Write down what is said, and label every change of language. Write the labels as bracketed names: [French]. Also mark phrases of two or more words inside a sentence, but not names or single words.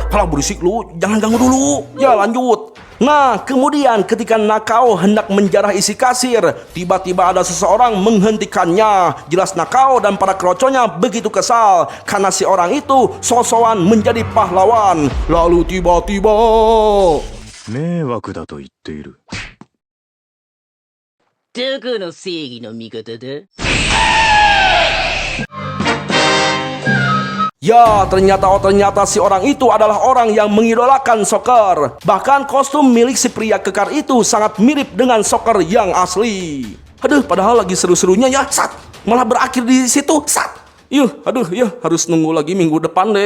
[Indonesian] Kalau berisik lu, jangan ganggu dulu. Ya lanjut. Nah, kemudian ketika Nakao hendak menjarah isi kasir, tiba-tiba ada seseorang menghentikannya. Jelas Nakao dan para keroconya begitu kesal karena si orang itu sosokan menjadi pahlawan. Lalu tiba-tiba [Japanese] 迷惑だと言っている。どこの正義の味方だ？ [Indonesian] ya, ternyata si orang itu adalah orang yang mengidolakan Soccer. Bahkan kostum milik si pria kekar itu sangat mirip dengan Soccer yang asli. Aduh, padahal lagi seru-serunya ya, malah berakhir di situ, harus nunggu lagi minggu depan deh.